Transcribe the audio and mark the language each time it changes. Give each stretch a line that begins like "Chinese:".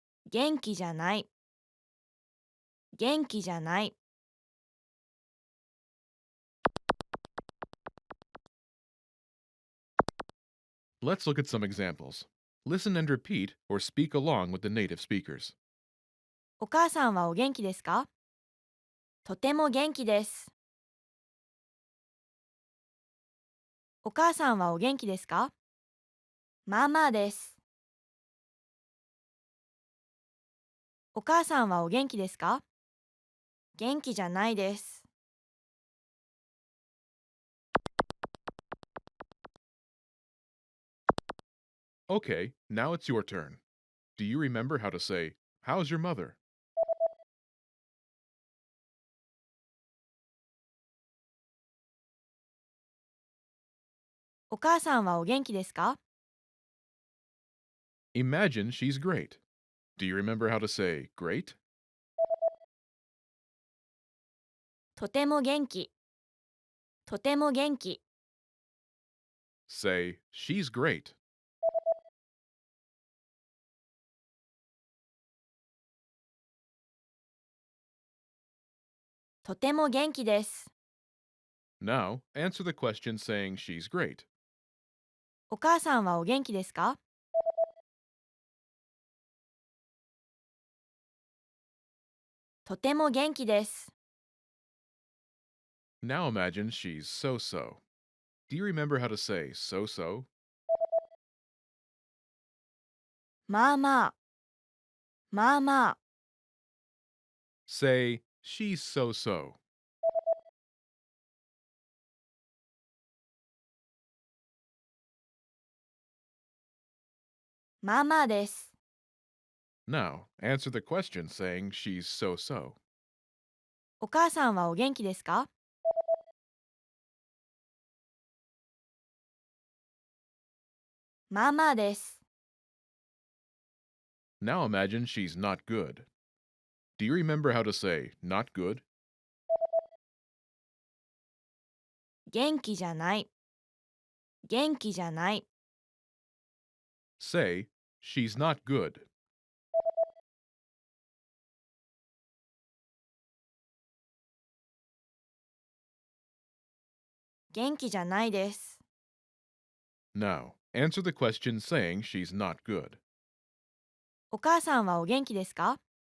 Japanese: 元気じゃない。元気じゃない。
English: Let's look at some examples. Listen and repeat or speak along with the native speakers.
Japanese: お母さんはお元気ですか？とても元気です。お母さんはお元気ですか？まあまあです。お母さんはお元気ですか？元気じゃないです。
English: Okay, now it's your turn. Do you remember how to say, how's your mother?
Japanese: お母さんはお元気ですか？
English: Imagine she's great. Do you remember how to say, great?
Japanese: とても元気。とても元気。
English: Say, she's great.
Japanese: とても元気です。
English: Now, answer the question saying she's great.
Japanese: お母さんはお元気ですか？とても元気です。
English: Now imagine she's so-so. Do you remember how to say so-so?
Japanese: まあまあ。まあまあ。
English: Say, she's so-so.
Japanese: まあまあです。
English: Now, answer the question saying she's so-so.
Japanese: お母さんはお元気ですか？まあまあです。
English: Now imagine she's not good. Do you remember how to say not good?
Japanese: 元気じゃない。元気じゃない。
English: Say, she's not good.
Japanese: 元気じゃないです。
English: Now, answer the question saying she's not good.
Japanese: お母さんはお元気ですか？